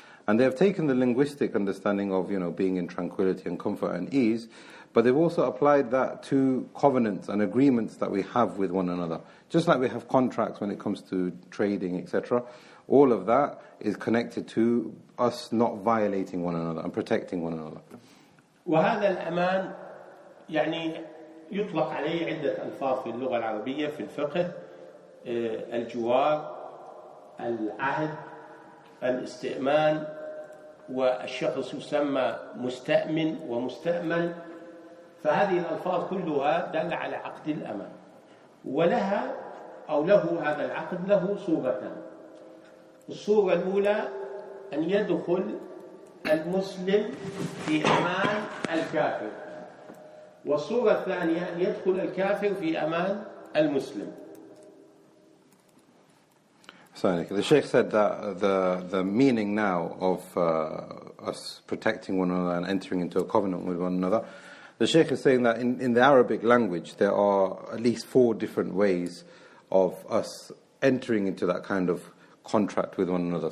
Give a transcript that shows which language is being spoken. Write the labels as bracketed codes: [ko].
[en] And they have taken the linguistic understanding of, being in tranquility and comfort and ease, but they've also applied that to covenants and agreements that we have with one another. Just like we have contracts when it comes to trading, etc. All of that is connected to us not violating one another and protecting one another. [ar] وهذا الأمان يعني يطلق عليه عدة ألفاظ في اللغة العربية في الفقه: الجوار، العهد، الاستئمان، والشخص يسمى مستأمن ومستأمن. فهذه الألفاظ كلها دل على عقد الأمان، ولها أو له هذا العقد له صورتان. الصورة الأولى أن يدخل المسلم في أمان الكافر، والصورة الثانية أن يدخل الكافر في أمان المسلم. [en] So the Shaykh said that the meaning now us protecting one another and entering into a covenant with one another. The Shaykh is saying that in the Arabic language there are at least 4 different ways of us entering into that kind of contract with one another.